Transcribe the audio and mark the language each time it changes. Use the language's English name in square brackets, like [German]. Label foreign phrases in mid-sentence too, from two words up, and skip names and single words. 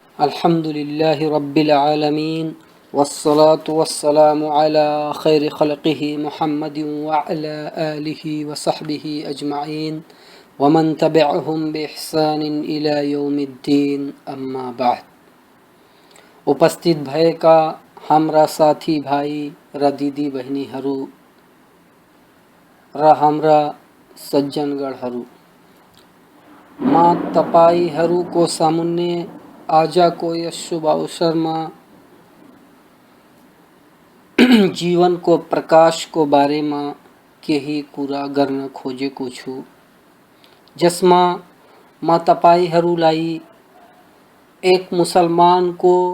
[Arabic] الحمد لله رب العالمين والصلاة والسلام على خير خلقه محمد وعلى آله وصحبه أجمعين ومن تبعهم بإحسان إلى يوم الدين أما بعد. [Nepali] उपस्थित भएका हाम्रा साथी भाइ र दिदी बहिनीहरू र हाम्रा सज्जनगणहरू, म तपाईहरूको सामुन्ने आजको यस शुभ अवसरमा जीवनको प्रकाशको बारेमा केही कुरा गर्न खोजेको छु, जसमा म तपाईहरूलाई एक मुसलमानको